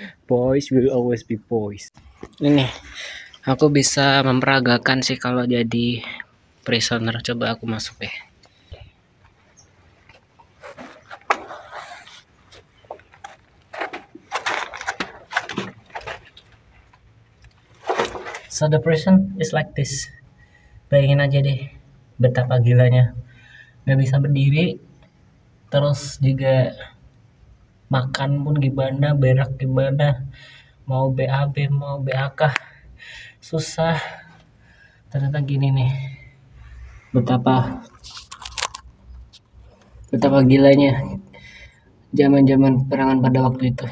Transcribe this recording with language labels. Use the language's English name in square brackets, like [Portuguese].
[English] Boys will always be boys. [Indonesian] Ini aku bisa memperagakan sih kalau jadi prisoner. Coba aku masuk deh. [English] So the prison is like this. [Indonesian] Bayangin aja deh betapa gilanya. Gak bisa berdiri, terus juga makan pun gimana, berak gimana, mau BAB mau BAK susah. Ternyata gini nih, betapa gilanya zaman perangan pada waktu itu.